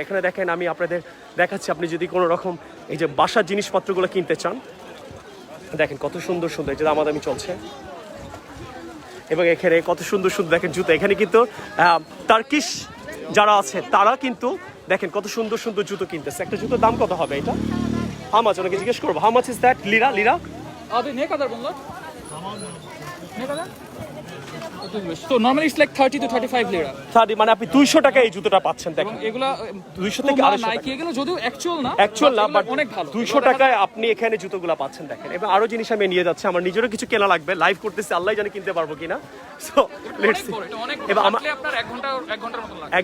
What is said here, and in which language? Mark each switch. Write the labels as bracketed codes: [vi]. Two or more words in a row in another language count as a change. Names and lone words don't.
[bn] এখানে দেখেন আমি আপনাদের দেখাচ্ছি, আপনি যদি কোনো রকম এই যে বাসার জিনিসপত্রগুলো কিনতে চান, দেখেন কত সুন্দর সুন্দর, এই যে দামাদামি চলছে। এবং এখানে কত সুন্দর সুন্দর দেখেন জুতো। এখানে কিন্তু টার্কিশ যারা আছে তারা কিন্তু দেখেন কত সুন্দর সুন্দর জুতো কিনতেছে। একটা জুতোর দাম কত হবে এটা? [en] how much? [bn] ওনাকে জিজ্ঞেস করবো, [en] How much is that? Lira lira [tr] Abi ne kadar bunlar? Ne kadar? [en] So normally it's like 30 to 35 lira. [bn] 30 মানে আপনি 200 টাকায় এই জুতোটা পাচ্ছেন। দেখেন এগুলা 200 থেকে 250 টাকা। নাইকি এগুলো যদিও অ্যাকচুয়াল না, বাট অনেক ভালো। 200 টাকায় আপনি এখানে জুতোগুলো পাচ্ছেন। দেখেন এবং আরো জিনিস আমি নিয়ে যাচ্ছি, আমার নিজেরও কিছু কেনা লাগবে, লাইভ করতেছি, আল্লাহ জানে কিনতে পারবো কিনা। [en] So let's see. এবং [bn] আপনার 1 ঘন্টার মতো লাগবে।